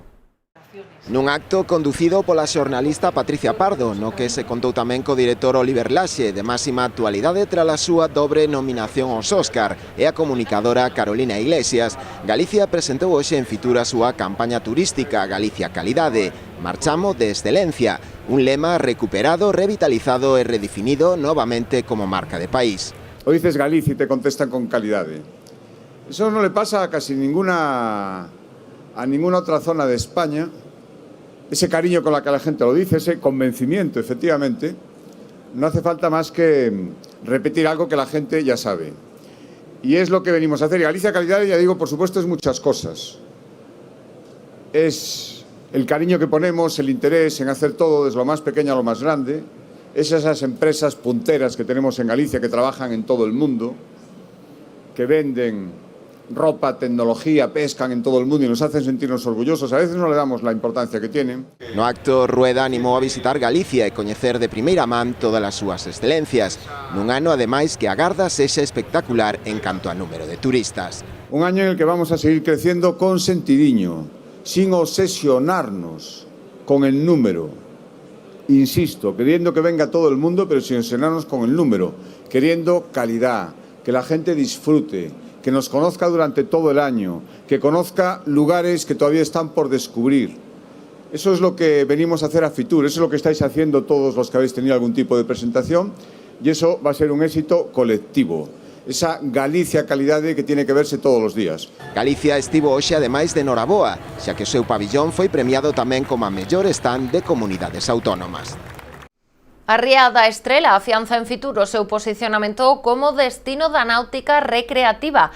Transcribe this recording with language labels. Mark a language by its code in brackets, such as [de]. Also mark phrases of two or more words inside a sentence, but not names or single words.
[gl] Nun acto conducido pola xornalista Patricia Pardo, no que se contou tamén co director Oliver Laxe, de máxima actualidade tras a súa dobre nominación aos Óscar, e a comunicadora Carolina Iglesias, Galicia presentou hoxe en Fitur a súa campaña turística Galicia Calidade, Marchamo de Excelencia, un lema recuperado, revitalizado e redefinido novamente como marca de país. [es] O dices Galicia e te contestan con calidade. Eso non le pasa a casi ninguna otra zona de España. Ese cariño con la que la gente lo dice, ese convencimiento, efectivamente, no hace falta más que repetir algo que la gente ya sabe. Y es lo que venimos a hacer. Y Galicia Calidad, ya digo, por supuesto, es muchas cosas. Es el cariño que ponemos, el interés en hacer todo desde lo más pequeño a lo más grande. Es esas empresas punteras que tenemos en Galicia que trabajan en todo el mundo, que venden ropa, tecnología, pescan en todo el mundo y nos hacen sentirnos orgullosos. A veces no le damos la importancia que tienen. [gl] No acto, Rueda animou a visitar Galicia e coñecer de primeira man todas as súas excelencias. Nun ano, ademais, que agarda sexa espectacular en canto a número de turistas. [es] Un año en el que vamos a seguir creciendo con sentidiño, sin obsesionarnos con el número. Insisto, queriendo que venga todo el mundo, pero sin obsesionarnos con el número. Queriendo calidad, que la gente disfrute, que nos conozca durante todo el año, que conozca lugares que todavía están por descubrir. Eso es lo que venimos a hacer a Fitur, eso es lo que estáis haciendo todos los que habéis tenido algún tipo de presentación, y eso va a ser un éxito colectivo. Esa Galicia Calidade que tiene que verse todos los días. [gl] Galicia estivo hoxe ademais de Noraboa, xa que o seu pabillón foi premiado tamén como a mellor stand de comunidades autónomas. A Ría da Estrela afianza en Fitur o seu posicionamento como destino da náutica recreativa.